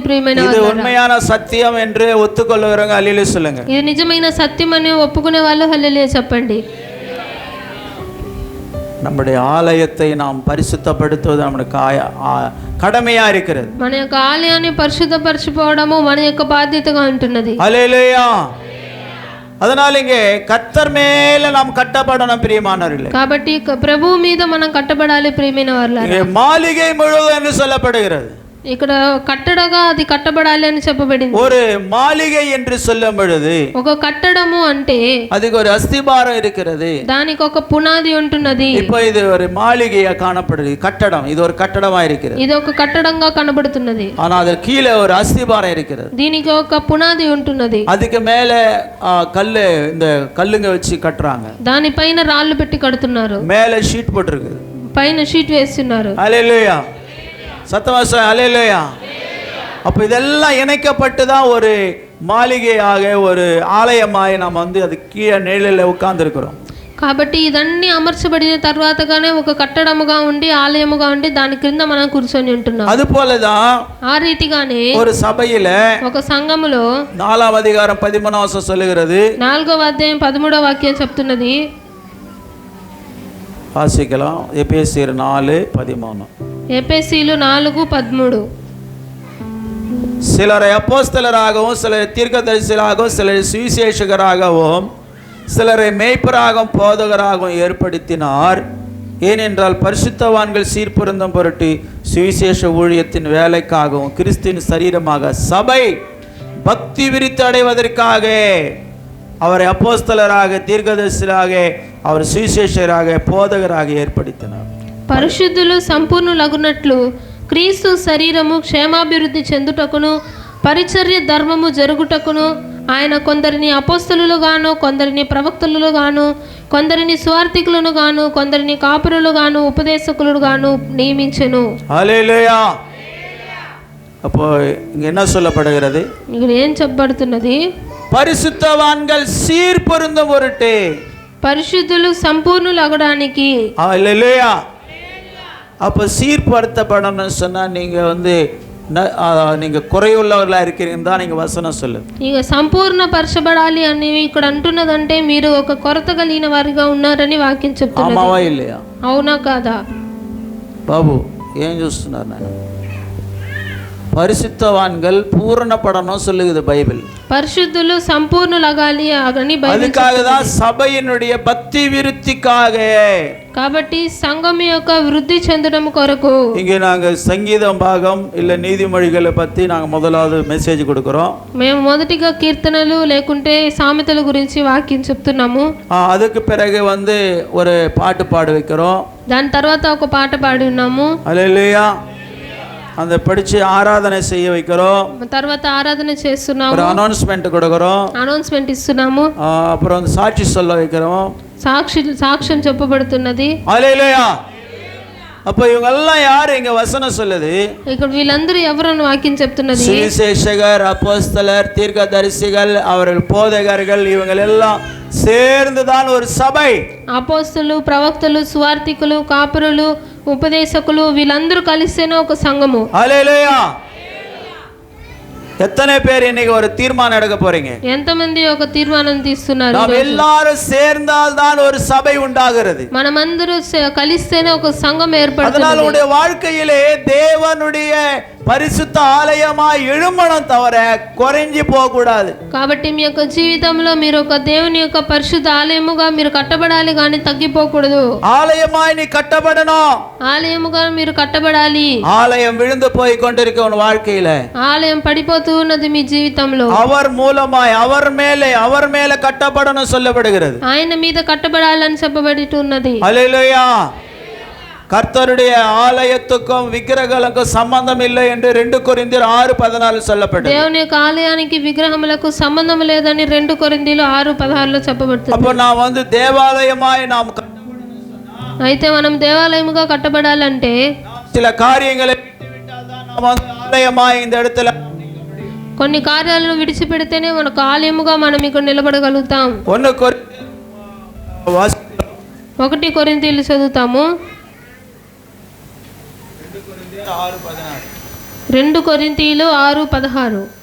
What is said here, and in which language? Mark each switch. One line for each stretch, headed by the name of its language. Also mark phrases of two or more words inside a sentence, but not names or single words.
Telugu: ప్రియమైన
Tamil: இது உண்மையான சத்தியம் என்று ஒத்துக்கொள்ளுகிறவங்க அல்லேலூயா சொல்லுங்க.
Telugu: ఇది నిజమైన సత్యం అని ఒప్పుకునే వాళ్ళు హల్లెలూయా చెప్పండి.
Tamil: நம்முடைய ஆலயத்தை நாம் பரிசுத்தப்படுத்துவது நம்முடைய கடமையா இருக்கிறது.
Telugu: మన యొక్క ఆలయాన్ని పరిశుద్ధపరచుకోవడము మన యొక్క బాధ్యతగా ఉంటున్నది.
Tamil: ஹல்லேலூயா. அதனால இங்கே கர்த்தர் மேல நாம் கட்டப்படணும். பிரியமானவர்களே,
Telugu: కాబట్టి ప్రభువు మీద మనం కట్టబడాలి. ప్రియమైన వారలారా,
Tamil: மாளிகை முழுவதும் என்று சொல்லப்படுகிறது.
Telugu: ఇక్కడ కట్టడగా అది కట్టబడాలి అని చెప్పబడింది.
Tamil: ஒரு மாளிகை என்று சொல்லும் பொழுது
Telugu: ఒక కట్టడము అంటే
Tamil: அதுக்கு ஒரு அஸ்திபாரம் இருக்கிறது.
Telugu: దానికి ఒక పునాది ఉంటున్నది.
Tamil: இப்போ இது ஒரு மாளிகையா காணப்படுது. கட்டடம், இது ஒரு கட்டடமா இருக்கிறது.
Telugu: ఇది ఒక కట్టడంగా కనబడుతున్నది.
Tamil: ஆனா அதற்கு கீழே ஒரு அஸ்திபாரம் இருக்கிறது.
Telugu: దీనికి ఒక పునాది ఉంటున్నది.
Tamil: அதுக்கு மேல கல்லு, இந்த கல்லுங்க வச்சு கட்டுறாங்க.
Telugu: దానిపైన రాళ్ళు పెట్టి కడుతున్నారు.
Tamil: மேல ஷீட் போட்டிருக்கு,
Telugu: పైన షీట్ వేస్తున్నారు.
Tamil: ஹல்லேலூயா. சத்தமா ஹல்லேலூயா. அப்போ இதெல்லாம் இணைக்கப்பட்டு தான் ஒரு மாளிகையாக ஒரு ஆலயமாய் நாம் வந்து அது கீழே நிழலில் உட்கார்ந்துருக்கிறோம்.
Telugu: కాబట్టి ఇదన్నీ అమర్చబడిన తర్వాతగానే ఒక కట్టడముగా ఉండి ఆలయముగా ఉండి దాని క్రింద మనం కూర్చొని ఉంటున్నాం.
Tamil: அது போலதான்
Telugu: ఆ రీతిగానే
Tamil: ஒரு சபையில
Telugu: ఒక సంఘములో
Tamil: 4வது அதிகாரம் 13வது வசனம் சொல்லுகிறது.
Telugu: 4వ అధ్యాయం 13వ వాక్యం చెప్తున్నది.
Tamil: வாசிக்கலாம். எபேசியர் 4:13.
Telugu: ఎఫెసీయులు 4:13.
Tamil: சிலரை அப்போஸ்தலராகவும் சிலரை தீர்க்கதரிசிகளாகவும் சிலரை சுவிசேஷகராகவும் சிலரை மேய்ப்பராகவும் போதகராகவும் ஏற்படுத்தினார். ஏனென்றால் பரிசுத்தவான்கள் சீர்பொருந்தும் பொருட்டு சுவிசேஷ ஊழியத்தின் வேலைக்காகவும் கிறிஸ்துவின் சரீரமாக சபை பக்தி விருத்தி அடைவதற்காக அவரை அப்போஸ்தலராக தீர்க்கதரிசிகளாக அவர் சுவிசேஷகராக போதகராக ஏற்படுத்தினார்.
Telugu: పరిశుద్ధులు సంపూర్ణులగునట్లు క్రీస్తు శరీరము క్షేమాభివృద్ధి చెందుటకును పరిచర్య ధర్మము జరుగుటకును ఆయన కొందరిని అపోస్తలులుగాను కొందరిని ప్రవక్తలుగాను కొందరిని సువార్తికులను గాను కొందరిని కాపురులు గాను ఉపదేశకులు గాను నియమించెను. హల్లెలూయా.
Tamil: அப்போ இங்க என்ன சொல்லப்படுகிறது?
Telugu: ఇక్కడ ఏం చెప్పబడుతున్నది?
Tamil: பரிசுத்தவான்கள் சீர் பொருந்தும் பொருட்டு,
Telugu: పరిశుద్ధులు సంపూర్ణులగడానికి.
Tamil: ஹல்லேலூயா. அப்போ சீர்படுத்தப்படணும்னு சொன்னா நீங்க வந்து நீங்க குறையுள்ளவர்களா இருக்கிறீங்கன்னு தான் நீங்க வசனம் சொல்லுது.
Telugu: ఇక సంపూర్ణపరచబడాలి అని ఇక్కడ అంటున్నదంటే మీరు ఒక కొరత కలిగిన వారిగా ఉన్నారని వాక్యం చెప్తున్నది.
Tamil: ஆமாவா இல்லையா?
Telugu: అవునా కాదా? బాబు ఏం చూస్తున్నారు?
Tamil: నాయన பரிசுத்தவான்கள் பூரணப்படணும் சொல்லுகிறது பைபிள்.
Telugu: పరిశుద్ధులు సంపూర్ణులగాలి అని బైబిల్.
Tamil: அதுக்காக தான் சபையினுடைய பக்தி விருத்திக்காக.
Telugu: కాబట్టి సంఘం యొక్క వృద్ధి చెందడం కొరకు
Tamil: இங்கே நாங்க சங்கீதம் பாகம் இல்ல நீதிமொழிகளை பத்தி நாங்க முதலாவது மெசேஜ் கொடுக்கிறோம்.
Telugu: మేము మొదటిగా కీర్తనలు లేకుంటే సామెతల గురించి వాక్యం చెప్తున్నాము.
Tamil: அதுக்கு பிறகு ஒரு பாட்டு பாட வைக்கிறோம்.
Telugu: దాని తర్వాత ఒక పాట పాడి ఉన్నాము. హల్లెలూయా.
Tamil: அந்த படிச்சு ஆராதனை செய்ய வைக்கிறோம்.
Telugu: తర్వాత ఆరాధన చేస్తున్నాము.
Tamil: ஒரு அனௌன்ஸ்மென்ட் கொடுக்கிறோம்.
Telugu: అనౌన్స్మెంట్ ఇస్తున్నాము.
Tamil: அப்புறம் சாட்சி சொல்ல வைக்கிறோம்.
Telugu: సాక్ష్యం చెప్పబడుతున్నది. హల్లెలూయా.
Tamil: அப்ப இவங்க எல்லாம் யாரு இங்க வசனம் சொல்லுது?
Telugu: ఇక్కడ వీళ్ళందరూ ఎవరని వాక్యం చెప్తున్నది?
Tamil: சுவிசேஷகர், அப்போஸ்தலர், தீர்க்கதரிசிகள், அவர்கள் போதகர்கள், இவங்க எல்லாம் சேர்ந்துதான் ஒரு சபை.
Telugu: అపోస్తలు, ప్రవక్తలు, సువార్తికులు, కాపురులు, ఉపదేశకులు వీళ్ళందరూ కలిస్తేనే ఒక సంఘము. హల్లెలూయా.
Tamil: எத்தனை பேர் இன்னைக்கு ஒரு தீர்மானம் எடுக்க போறீங்க?
Telugu: ఎంతమంది ఒక తీర్మానం తీస్తున్నారు?
Tamil: நாம் எல்லாரும் சேர்ந்தால் தான் ஒரு சபை உண்டாகிறது.
Telugu: మనమందరూ కలిస్తేనే ఒక సంఘం ఏర్పడుతుంది.
Tamil: அதனால உங்களுடைய வாழ்க்கையிலே தேவனுடைய பரிசுத்த ஆலயமாய் எழும்பணும் தவிர குறைஞ்சி போக கூடாது.
Telugu: కాబట్టి మీ యొక్క జీవితంలో మీరు ఒక దేవుని యొక్క పరిశుద్ధ ఆలయముగా మీరు కట్టబడాలి కానీ తగ్గిపోకూడదు.
Tamil: ஆலயமாய் நீ கட்டப்படணும்.
Telugu: ఆలయముగా మీరు కట్టబడాలి.
Tamil: ஆலயம் விழுந்து போய் கொண்டிருக்க உன் வாழ்க்கையில
Telugu: ఆలయం పడిపోతూ ఉన్నది మీ జీవితంలో.
Tamil: அவர் மூலமாய் அவர் மேல கட்டப்படணும் சொல்லப்படுகிறது.
Telugu: ఆయన మీద కట్టబడాలని చెప్పబడి ఉన్నది.
Tamil: ஹல்லேலூயா. கர்த்தருடைய ஆலயத்துக்கும் விக்கிரகங்களுக்கும் சம்பந்தம் இல்லை என்று 2 கொரிந்தியர் 6:14 சொல்லப்பட்டது.
Telugu: దేవుని యొక్క ఆలయానికి విగ్రహములకు సంబంధం లేదని 2 కొరింథీయులు 6:16లో చెప్పబడుతుంది.
Tamil: அப்ப நான் தேவாலயமாய் நாம் கட்டப்படணும் சொன்னா,
Telugu: అయితే మనం దేవాలయముగా కట్టబడాలంటే
Tamil: சில காரியங்களை விட்டுவிட்டால் தான் நாம் ஆலயமாய் இந்த இடத்துல
Telugu: కొన్ని కార్యాలను విడిచిపెడితేనే మనకు ఆలయముగా మనం ఇక్కడ నిలబడగలుగుతాం. 1 కొరింథీయులు చదువుతాము. 2 కొరింథీయులు 6:16.